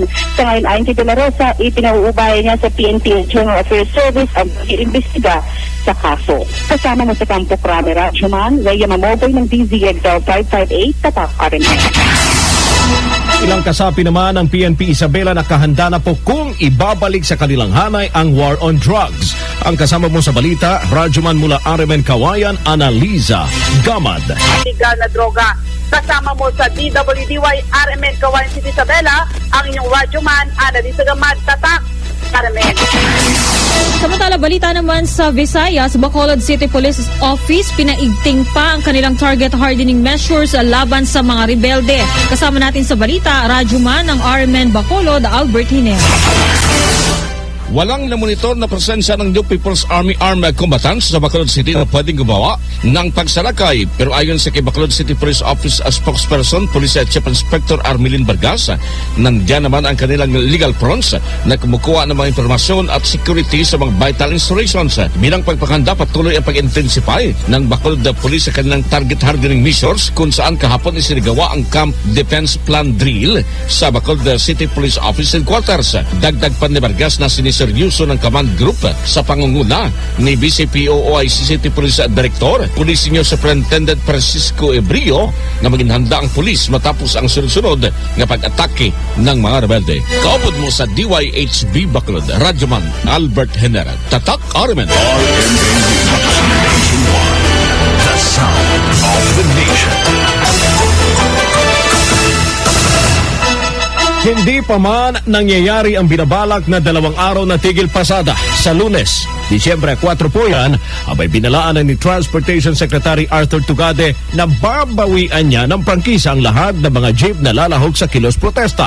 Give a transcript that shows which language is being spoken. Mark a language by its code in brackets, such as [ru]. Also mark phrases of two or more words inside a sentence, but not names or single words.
[tl] Sa ngayon ayon kay De La Rosa, ipinauubaya niya sa PNP General Affairs Service ang pag-iimbestiga sa kaso. Kasama mo sa Campo Crame, Radyoman Rhea Mamogoy ng DZXL 558, Tatak RMA. Ilang kasapi naman ng PNP Isabela na kahanda na po kung ibabalik sa kanilang hanay ang [en] war on drugs. [tl] Ang kasama mo sa balita, Radyoman mula RMN Kawayan, Analiza Gamad. Illegal na droga. Kasama mo sa DWDY RMN Kawayan City Isabela, ang inyong Radyoman, Analiza Gamad, Tatak RMN. Samantala, balita naman sa Visayas, Bacolod City Police Office, pinaigting pa ang kanilang [en] target hardening measures [tl] laban sa mga rebelde. Kasama natin sa balita, Radyoman ng RMN Bacolod, Albert Hiner. Walang namonitor na presensya ng New People's Army Armed Combatants sa Bacolod City na pwedeng gumawa ng pagsalakay. Pero ayon sa kay Bacolod City Police Office spokesperson, Police Chief Inspector Armelin Vargas, nandiyan naman ang kanilang [en] legal fronts [tl] na kumukuha ng mga informasyon at security sa mga [en] vital installations. [tl] Bilang pagpakanda, patuloy ang pag-intensify ng Bacolod Police sa kanilang [en] target hardening measures [tl] kung saan kahapon isinagawa ang Camp Defense Plan Drill sa Bacolod City Police Office Headquarters. Dagdag pa ni Vargas na seryoso ng [en] command group [tl] sa pangunguna ni BCPO OIC City Police Director, Police Senior Superintendent Francisco Ebrio, na maging handa ang pulis matapos ang sunod-sunod na pag-atake ng mga rebelde. Kaupod mo sa DYHB Bacolod, Radyoman Albert Hiner, Tatak RMN. [en] The sound of the nation. [tl] Hindi pa man nangyayari ang binabalak na 2 araw na tigil pasada sa Lunes, Disyembre 4 po yan, abay binalaan ni Transportation Secretary Arthur Tugade na babawian niya ng prangkisa ang lahat ng mga jeep na lalahok sa kilos protesta.